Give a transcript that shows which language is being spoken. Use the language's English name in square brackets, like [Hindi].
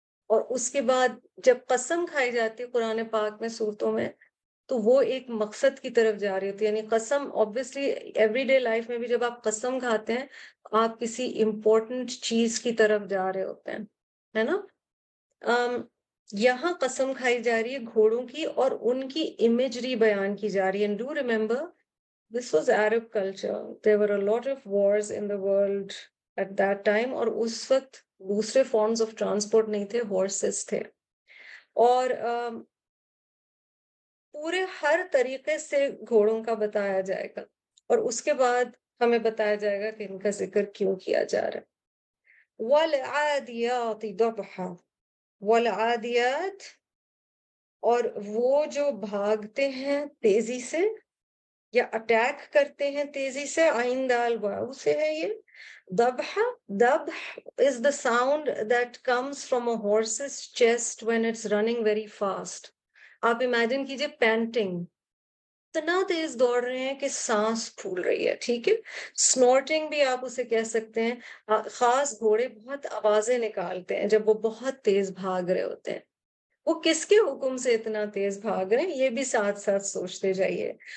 [Hindi] और उसके बाद जब कसम खाई जाती है कुरान पाक में सूरतों में, तो वो एक मकसद की तरफ जा रही होती है. यानी कसम ऑब्वियसली एवरीडे लाइफ में भी जब आप कसम खाते हैं, आप किसी इम्पोर्टेंट चीज की तरफ जा रहे होते हैं, है ना. यहाँ कसम खाई जा रही है घोड़ों की और उनकी इमेजरी बयान की जा रही है. [English] And do remember, this was Arab culture. There were a lot of wars in the world at that time, [Hindi] और उस वक्त दूसरे forms of transport नहीं थे, horses थे. और पूरे हर तरीके से घोड़ों का बताया जाएगा, और उसके बाद हमें बताया जाएगा कि इनका जिक्र क्यों किया जा रहा है. [Arabic] वल-आदियात दबहा, वल-आदियात, [Hindi] और वो जो भागते हैं तेजी से या अटैक करते हैं तेजी से, आइन दाल वाव से है ये. [English] दबहा, दबह is the sound that comes from a horse's chest when it's running very fast. [Hindi] आप इमेजिन कीजिए पैंटिंग, इतना तेज दौड़ रहे हैं कि सांस फूल रही है, ठीक है. स्नॉर्टिंग भी आप उसे कह सकते हैं. खास घोड़े बहुत आवाजें निकालते हैं जब वो बहुत तेज भाग रहे होते हैं. वो किसके हुक्म से इतना तेज भाग रहे हैं, ये भी साथ साथ सोचते जाइए.